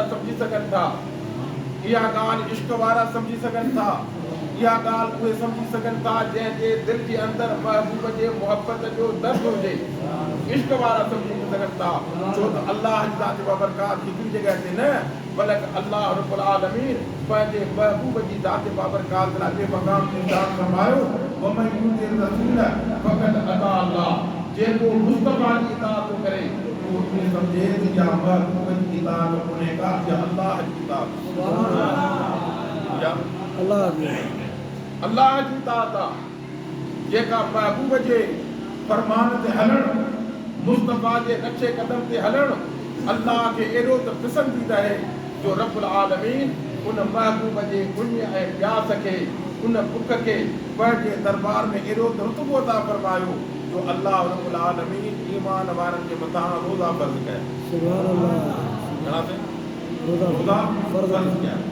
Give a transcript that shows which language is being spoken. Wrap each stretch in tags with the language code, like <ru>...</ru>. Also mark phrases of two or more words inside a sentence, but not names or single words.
<sd>सम्झी सघनि था इहा ॻाल्हि इश्क वारा सम्झी सघनि था इहा ॻाल्हि उहे सम्झी सघनि था जंहिंजे दिलि जे अंदरि महबूब जे मोहबत जो दर्द हुजे इश्क वारा सम्झी सघनि था छो त अल्लाह जी ज़ात बाबरकात हिकिड़ी जॻह ते न बल्कि अल्लाह रब्बुल आलमीन पंहिंजे महबूब जी ज़ात बाबरकात लाइ ॿिए मक़ाम ते इरशाद फरमायो</sd> <ar>ومن يطع الرسول فقد أطاع الله</ar> <sd>जेको मुस्तफा जी इताअत करे वो इहे सम्झे त इहा महबूब जी इताअत कोन्हे का या अल्लाह जी इताअत</sd> <ar>سبحان الله</ar> <sd>या अल्लाह जी इताअत आहे जेका महबूब जे फरमान ते हलण मुस्तफा जे नक्शे कदम ते हलण अल्लाह खे एॾो त पसंदीदा आहे जो रब्बुल आलमीन उन महबूब जे पुण्य ऐं प्यास खे उन बुख खे पंहिंजे दरबार में एॾो त रुतबो अता फरमायो जो अल्लाह रब्बुल आलमीन ईमान वारनि जे मथां रोज़ा फ़र्ज़ कया</sd> <ar>سبحان الله</ar> <sd>घणा थिया रोज़ा फ़र्ज़ कया</sd>